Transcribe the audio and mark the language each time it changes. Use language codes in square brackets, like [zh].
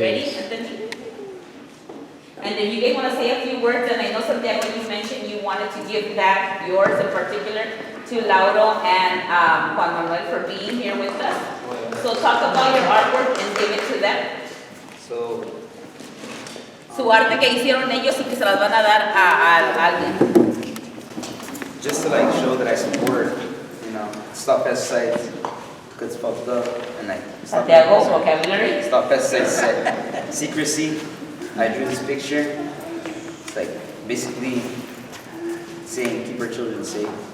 [en] Ready, Anthony? And then you guys want to say a few words, and I know Santiago, you mentioned you wanted to give that, yours in particular, to Lauro and Juan Manuel for being here with us. So talk about your artwork and give it to them. [es] Su arte que hicieron ellos y que se las van a dar a alguien. [en] Just to show that I support, stop pesticides, because it's fucked up, and Santiago's vocabulary. Stop pesticides, secrecy. I drew this picture. It's basically saying keep our children safe.